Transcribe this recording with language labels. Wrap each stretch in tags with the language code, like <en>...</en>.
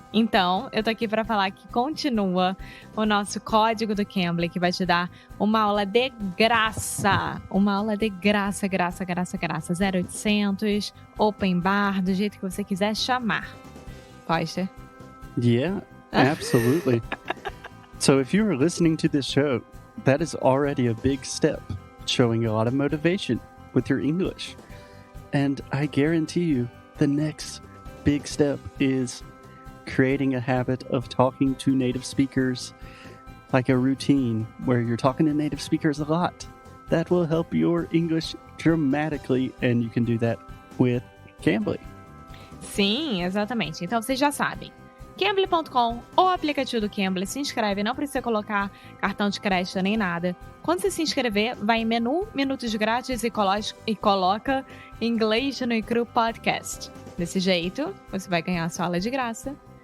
<pt>Então, eu tô aqui para falar que continua o nosso código do Cambly, que vai te dar uma aula de graça. Uma aula de graça, graça. 0800, open bar, do jeito que você quiser chamar. Pode?</pt> <en>Yeah, absolutely. So if you are listening to this show, that is already a big step, showing a lot of motivation with your English. And I guarantee you, the next big step is creating a habit of talking to native speakers, like a routine where you're talking to native speakers a lot. That will help your English dramatically, and you can do that with Cambly.</en> <pt>Sim, exatamente. Então vocês já sabem. Cambly.com ou aplicativo do Cambly, se inscreve, não precisa colocar cartão de crédito nem nada. Quando você se inscrever, vai em menu, minutos grátis e coloca Inglês no Cru Podcast. Desse jeito, você vai ganhar a sua aula de graça.</pt>